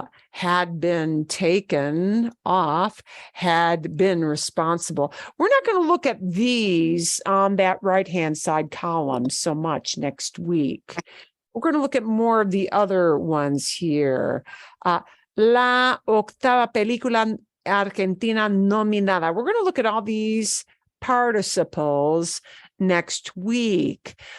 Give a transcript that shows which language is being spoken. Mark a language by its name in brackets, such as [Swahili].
[English] Had been taken off, had been responsible. We're not going to look at these on that right-hand side column so much next week. We're going to look at more of the other ones here. [Spanish] La octava película argentina nominada. [English] We're going to look at all these participles next week.